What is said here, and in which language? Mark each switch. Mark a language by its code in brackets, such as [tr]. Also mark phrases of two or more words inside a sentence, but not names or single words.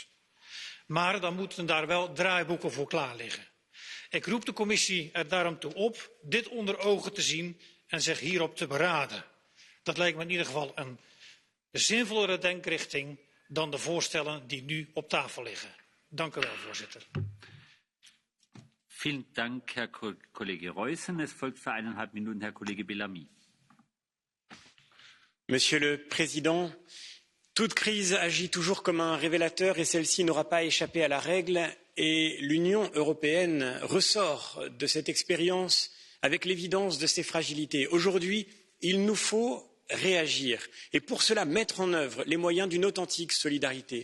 [nl] Maar dan moeten daar wel draaiboeken voor klaar liggen. Ik roep de commissie er daarom toe op dit onder ogen te zien en zich hierop te beraden. Dat lijkt me in ieder geval een zinvollere denkrichting dan de voorstellen die nu op tafel liggen. Dank u wel, voorzitter. [de] Vielen Dank, Herr Kollege Reusen. Es folgt für 1,5 Minuten Herr Kollege Bellamy. [fr] Monsieur le Président, toute crise agit toujours comme un révélateur et celle-ci n'aura pas échappé à la règle et l'Union européenne ressort de cette expérience avec l'évidence de ses fragilités. Aujourd'hui, il nous faut réagir et pour cela mettre en œuvre les moyens d'une authentique solidarité.